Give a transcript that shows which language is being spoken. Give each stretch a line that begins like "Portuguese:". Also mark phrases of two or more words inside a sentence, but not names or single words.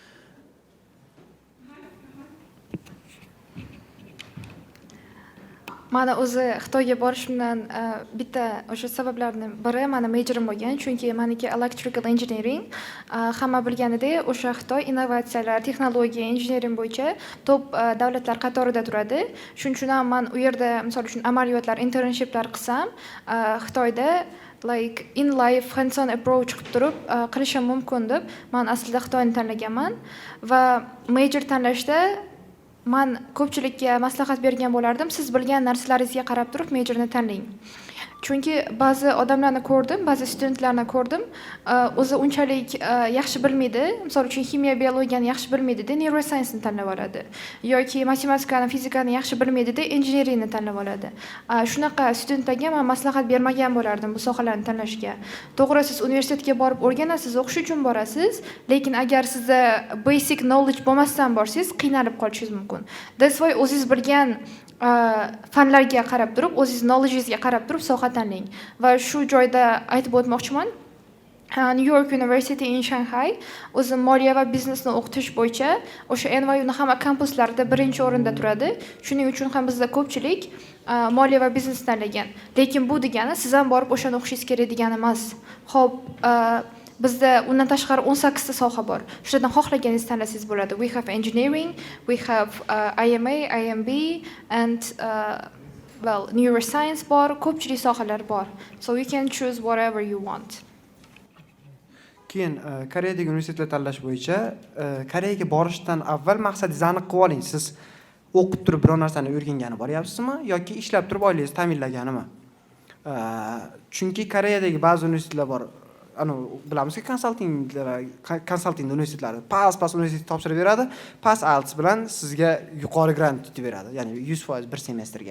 Uzbek: Mana o'zi Xitoyga borishimdan bitta o'sha sabablarning biri meni majorim bo'lgan, chunki meniki
English: electrical engineering.
Uzbek: Hamma bilganidek, o'sha Xitoy innovatsiyalar, texnologiya, engineering bo'yicha top davlatlar qatorida turadi. Shuning uchun ham men u yerda, misol uchun, amaliyotlar, internshiplar qilsam, Xitoyda
English: like in life hands-on approach
Uzbek: qilib turib qilishim mumkin deb men aslida Xitoyni tanlaganman va major tanlashda men ko'pchilikka maslahat bergan bo'lardim, siz bilgan narsalaringizga qarab turib majorni tanlang. Chunki ba'zi odamlarni ko'rdim, ba'zi studentlarni ko'rdim, o'zi unchalik yaxshi bilmaydi, misol uchun ximiya, biologiyani yaxshi bilmaydi-da, neuroscience ni tanlab oladi. Yoki matematikani, fizikani yaxshi bilmaydi-da, engineeringni tanlab oladi. Shunaqa studentlarga men maslahat bermagan bo'lardim bu sohalarni tanlashga. To'g'ri, siz universitetga borib o'rganasiz, o'qish uchun borasiz, lekin agar sizda
English: basic knowledge
Uzbek: bo'lmasdan borsangiz, qiynalib qolishingiz mumkin.
English: That's why
Uzbek: o'zingiz bilgan fanlarga qarab turib, o'zingiz knowledge'ingizga qarab turib soha tanlang. Va shu joyda aytib o'tmoqchiman. New York University in Shanghai o'zi moliya va biznesni o'qitish bo'yicha o'sha NYUning hamma kampuslarida birinchi o'rinda turadi. Shuning uchun ham bizda ko'pchilik moliya va biznes tanlagan. Lekin bu degani siz ham borib o'shani o'qishingiz kerak degani emas. Xo'p, bizda undan tashqari 18 ta soha bor. Shulardan xohlaganingizni tanlasangiz bo'ladi.
English: We have engineering, we have IMA, IMB and well, neuroscience
Uzbek: bor, ko'pchilik sohalar bor.
English: So you can choose whatever you want.
Uzbek: Keyin Koreyadagi universitetlar tanlash bo'yicha Koreyaga borishdan avval maqsadingizni aniq qilib oling. Siz o'qib turib biror narsani o'rgangani boryapsizmi yoki ishlab turib oilangizni ta'minlaganimi? Chunki Koreyadagi ba'zi universitetlar bor. Bilamizki, konsalting universitetlari pas universitet topshirib beradi, pas IELTS bilan sizga yuqori grant tutib beradi, ya'ni 100% bir semestrga.